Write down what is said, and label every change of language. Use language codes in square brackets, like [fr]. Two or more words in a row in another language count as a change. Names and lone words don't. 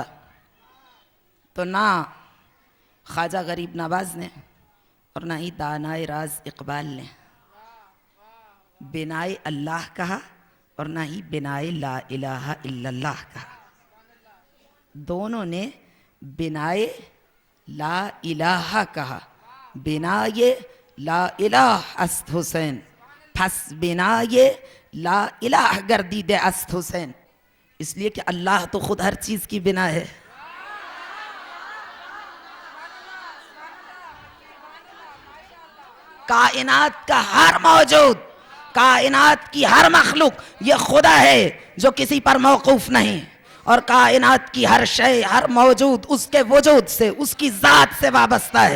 [ur] تو نہ خواجہ غریب نواز نے اور نہ ہی دانائے راز اقبال نے بنائے اللہ کہا اور نہ ہی بنائے [ar] لا الہ الا اللہ [ur] کہا، دونوں نے بنائے [ar] لا الہ [ur] کہا۔ [fa] بنائے [ar] لا الہ [fa] است حسین، پس بنائے [ar] لا الہ [fa] گردید است حسین، [ur] اس لیے کہ اللہ تو خود ہر چیز کی بنا ہے۔ کائنات کا ہر موجود، کائنات کی ہر مخلوق یہ خدا ہے جو کسی پر موقوف نہیں، اور کائنات کی ہر شے، ہر موجود اس کے وجود سے، اس کی ذات سے وابستہ ہے۔